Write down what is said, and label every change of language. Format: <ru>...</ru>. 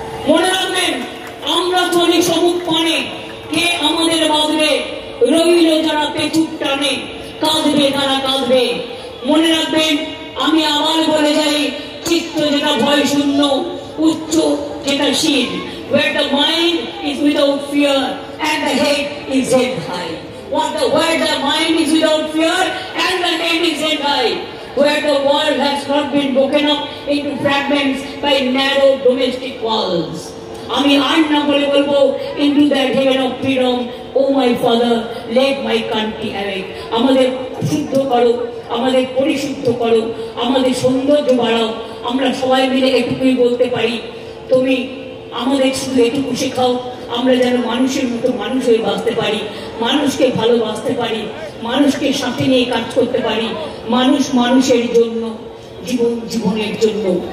<bn>মনে রাখবেন, আমরা চলি সমুখ পানে, কে আমাদের বাঁধবে, রইল যারা পেছুক টানে, কাঁদবে তারা কাঁদবে। মনে রাখবেন, আমি আবার বলে যাই, চিত্ত যেটা ভয় শূন্য, উচ্চ যেটা শীল,</bn> <en>where the mind is without fear and the head is head high. Where the mind is without fear and the head is head high. Where the world has not been broken up into fragments by narrow domestic walls.</en> <bn>আমি আর না বলে বলবো,</bn> <en>into that heaven of freedom, oh my father, let my country awake.</en> <bn>আমাদের শুদ্ধ করো, আমাদের পরিশুদ্ধ করো, আমাদের সৌন্দর্য বাড়াও। আমরা সবাই মিলে এটুকুই বলতে পারি, তুমি আমাদের শুধু এটুকু শেখাও, আমরা যেন মানুষের মতো মানুষ হয়ে বাঁচতে পারি, মানুষকে ভালোবাসতে পারি, মানুষকে সাথে নিয়ে কাজ করতে পারি, মানুষ মানুষের জন্য, জীবন জীবনের জন্য।</bn>